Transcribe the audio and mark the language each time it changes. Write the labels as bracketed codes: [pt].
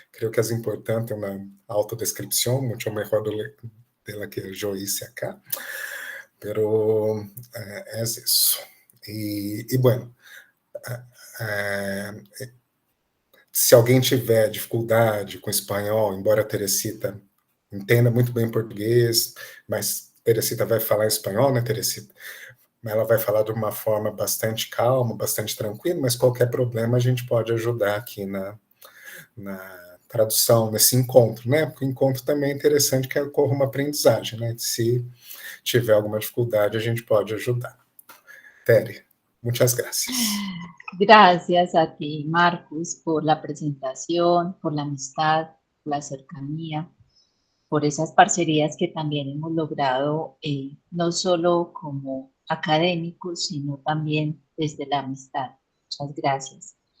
[es] Creo que es importante una autodescripción, mucho mejor de la que yo hice acá, pero es eso. [pt] Y bueno, se alguém tiver dificuldade com espanhol, embora a Teresita entenda muito bem português, mas Teresita vai falar espanhol, né, Teresita? Ela vai falar de uma forma bastante calma, bastante tranquila, mas qualquer problema a gente pode ajudar aqui na tradução, nesse encontro, né? Porque o encontro também é interessante que ocorra uma aprendizagem, né? Se tiver alguma dificuldade, a gente pode ajudar. [es] Tere, muchas gracias. Gracias a ti, Marcus, por la presentación, por la amistad, por la cercanía, por esas parcerías que también hemos logrado, no solo como académicos, sino también desde la amistad. Muchas gracias.